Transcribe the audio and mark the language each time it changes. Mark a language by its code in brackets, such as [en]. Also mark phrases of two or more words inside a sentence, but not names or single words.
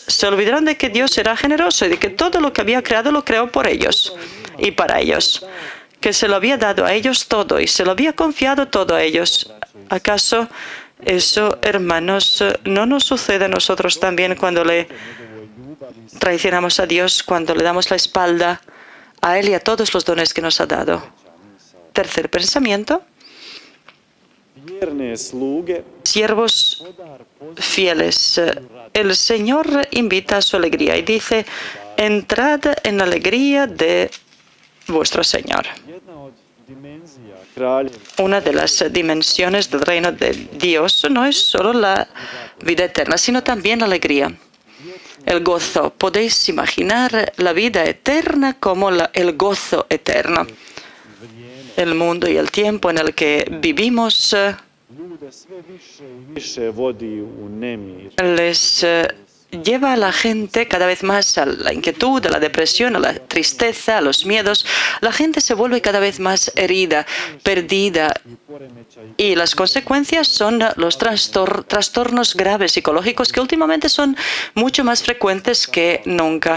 [es] Se olvidaron de que Dios era generoso y de que todo lo que había creado lo creó por ellos y para ellos, que se lo había dado a ellos todo y se lo había confiado todo a ellos. ¿Acaso eso, hermanos, no nos sucede a nosotros también cuando le traicionamos a Dios, cuando le damos la espalda a Él y a todos los dones que nos ha dado? Tercer pensamiento. [hr] vjerne sluge, [es] Siervos fieles. El Señor invita a su alegría y dice, entrad en la alegría de vuestro Señor. [hr] jedna od dimenzija kraljevstva [es] Una de las dimensiones del reino de Dios no es solo la vida eterna, sino también la alegría, el gozo. Podéis imaginar la vida eterna como el gozo eterno. El mundo y el tiempo en el que vivimos [hr] ljude sve više i više vodi u nemir. [es] les lleva a la gente cada vez más a la inquietud, a la depresión, a la tristeza, a los miedos. La gente se vuelve cada vez más herida, perdida, y las consecuencias son los trastornos graves psicológicos que últimamente son mucho más frecuentes que nunca.